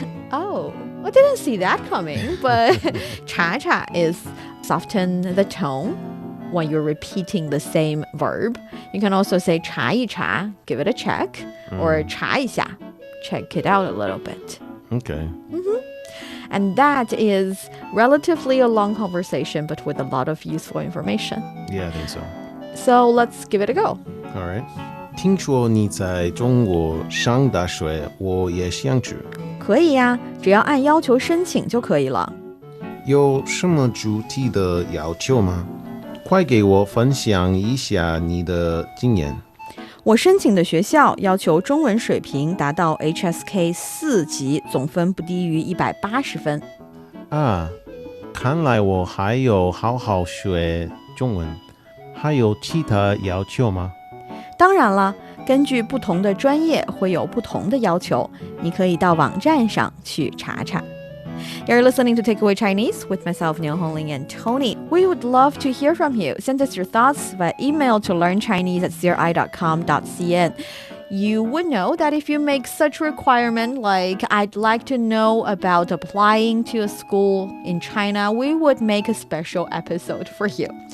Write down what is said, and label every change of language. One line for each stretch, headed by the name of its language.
English: Oh, I didn't see that coming, but cha cha is soften the tone when you're repeating the same verb. You can also say 查一查, give it a check, or 查一下, check it out a little bit. Okay. And that is relatively a long conversation, but with a lot of useful information. Yeah, I think so. So let's give it a go. All right.
Chinese: 听说你在中国上大学，我也想去。可以呀，只要按要求申请就可以了。有什么具体的要求吗？快给我分享一下你的经验。我申请的学校要求中文水平达到 HSK 4级，总分不低于180分。啊，看来我还有好好学中文。还有其他要求吗？当然了，根据不同的专业会有不同的要求，你可以到网站上去查查。
English: You're listening to Takeaway Chinese with myself, Niu Hongling, and Tony. We would love to hear from you. Send us your thoughts via email to learnchinese@cri.com.cn. You would know that if you make such requirement like I'd like to know about applying to a school in China, we would make a special episode for you.